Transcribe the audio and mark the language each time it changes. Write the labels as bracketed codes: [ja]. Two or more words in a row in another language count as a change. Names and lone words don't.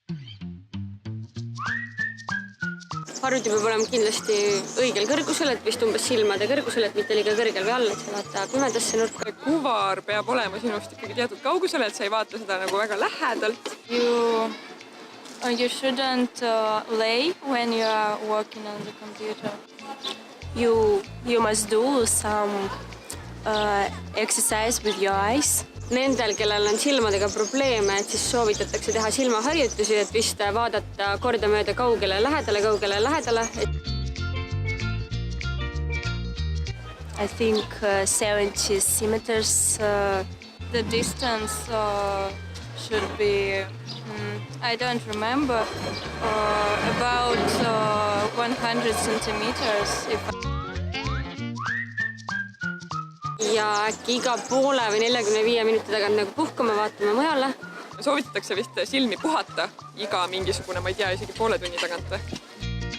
[et] Harjuti peab olema kindlasti õigel kõrgusel, et vist umbes silmade kõrgusel, et mitte liiga kõrgel või all, et sa vaata pimedasse nurka. Kuvar peab olema sinust ikkagi teatud kaugusel, et sa ei vaata seda nagu väga lähedalt. [en] You shouldn't lay when you are working on the computer. You must do some exercise with your eyes. [et] Nendel, kellel on silmadega probleeme, et siis soovitatakse teha silmaharjutusi, et vist vaadata kordamööda kaugele lähedale. [en] I think 70 centimeters. The distance should be, I don't remember, about 100 centimeters. [et] Ja äkki iga poole või 45 minuti tagant nagu puhkama, vaatame mujale. Soovitatakse vist silmi puhata iga mingisugune, ma ei tea, isegi poole tunni tagant.